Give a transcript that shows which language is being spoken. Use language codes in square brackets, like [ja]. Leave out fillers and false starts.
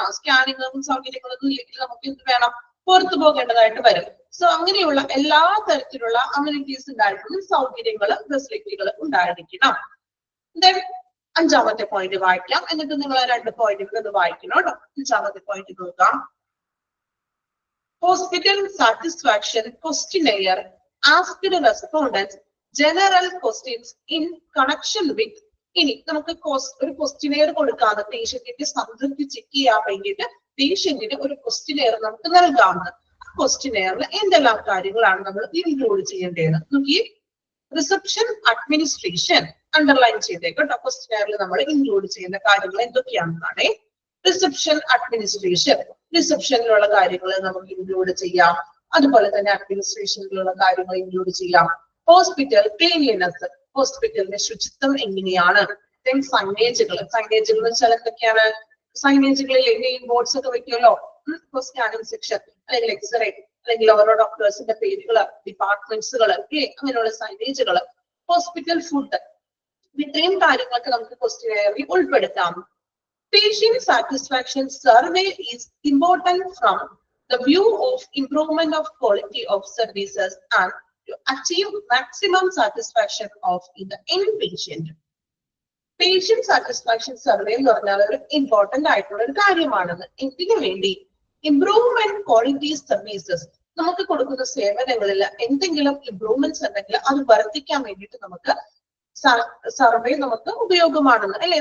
[ml] സ്കാനിങ്ങും സൗകര്യങ്ങളൊന്നും ഇല്ലെങ്കിൽ നമുക്ക് എന്ത് വേണം? പുറത്തു പോകേണ്ടതായിട്ട് വരും. സോ അങ്ങനെയുള്ള എല്ലാ തരത്തിലുള്ള അമ്യൂണിറ്റീസ് ഉണ്ടായിരിക്കണം, സൗകര്യങ്ങളും ഫെസിലിറ്റികൾ ഉണ്ടായിരിക്കണം. ദെൻ അഞ്ചാമത്തെ പോയിന്റ് വായിക്കാം, എന്നിട്ട് നിങ്ങൾ 2 പോയിന്റുകൾ ഇത് വായിക്കണം കേട്ടോ. അഞ്ചാമത്തെ പോയിന്റ് നോക്കാം. [en] Hospital satisfaction questionnaire asked respondents general questions in connection with. [ml] ഇനി നമുക്ക് ഒരു ക്വസ്റ്റിനെയർ കൊടുക്കാതെ പേഷ്യന്റിന്റെ സംതൃപ്തി ചെക്ക് ചെയ്യാൻ വേണ്ടിയിട്ട് പേഷ്യന്റിന് ഒരു ക്വസ്റ്റിനെയർ നമുക്ക് നൽകാവുന്നത്. ആ ക്വസ്റ്റിനെയറിൽ എന്തെല്ലാം കാര്യങ്ങളാണ് നമ്മൾ ഇൻക്ലൂഡ് ചെയ്യേണ്ടത് നോക്കി. Reception administration underline ചെയ്തേക്കട്ടോ. ക്വസ്റ്റിനെയറിൽ നമ്മൾ ഇൻക്ലൂഡ് ചെയ്യുന്ന കാര്യങ്ങൾ എന്തൊക്കെയാണെന്നാണ്. റിസപ്ഷൻ അഡ്മിനിസ്ട്രേഷൻ, റിസപ്ഷനിലുള്ള കാര്യങ്ങൾ നമുക്ക് ഇൻക്ലൂഡ് ചെയ്യാം. അതുപോലെ തന്നെ അഡ്മിനിസ്ട്രേഷനിലുള്ള കാര്യങ്ങൾ ഇൻക്ലൂഡ് ചെയ്യാം. ഹോസ്പിറ്റൽ ക്ലീൻലിനെസ്, ഹോസ്പിറ്റലിന്റെ ശുചിത്വം എങ്ങനെയാണ്. ദെൻ സൈനേജുകൾ എന്ന് വെച്ചാൽ എന്തൊക്കെയാണ്? സൈനേജുകളിൽ നെയിം ബോർഡ്സ് ഒക്കെ വെക്കുമല്ലോ. സ്കാനിങ് സെക്ഷൻ അല്ലെങ്കിൽ എക്സ്റേ അല്ലെങ്കിൽ ഓരോ ഡോക്ടേഴ്സിന്റെ പേരുകൾ, ഡിപ്പാർട്ട്മെന്റ്സുകൾ അങ്ങനെയുള്ള സൈനേജുകൾ. ഹോസ്പിറ്റൽ ഫുഡ്, ഇത്രയും കാര്യങ്ങളൊക്കെ നമുക്ക് ക്വസ്റ്റിനെയറിൽ ഉൾപ്പെടുത്താം. [en] Patient satisfaction survey is important from the view of improvement of quality of services and to achieve maximum satisfaction of the inpatient. [ml] Patient satisfaction survey എന്ന് പറഞ്ഞാൽ ഒരു ഇമ്പോർട്ടന്റ് ആയിട്ടുള്ള ഒരു കാര്യമാണെന്ന്. എന്തിനു വേണ്ടി? [en] improvement quality services, [ml] നമുക്ക് കൊടുക്കുന്ന സേവനങ്ങളിൽ എന്തെങ്കിലും ഇംപ്രൂവ്മെന്റ്സ് ഉണ്ടെങ്കിൽ അത് വർദ്ധിക്കാൻ വേണ്ടിയിട്ട് നമുക്ക് സർവേ നമുക്ക് ഉപയോഗമാണെന്ന് അല്ലെ.